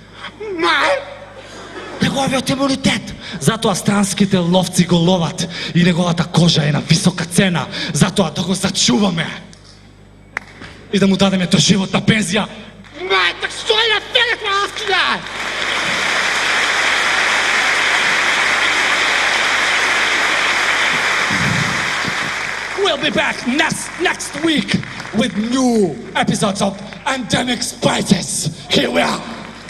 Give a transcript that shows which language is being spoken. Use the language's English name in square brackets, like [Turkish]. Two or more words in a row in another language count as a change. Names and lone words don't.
[Macedonian] Неговиот имунитет. Затоа странските ловци го ловат и неговата кожа е на висока цена. Затоа да го зачуваме и да му дадеме доживотна пензија. Так што е на фелетва, [English] We'll be back next week with new episodes of Endemic Spices. Here we are.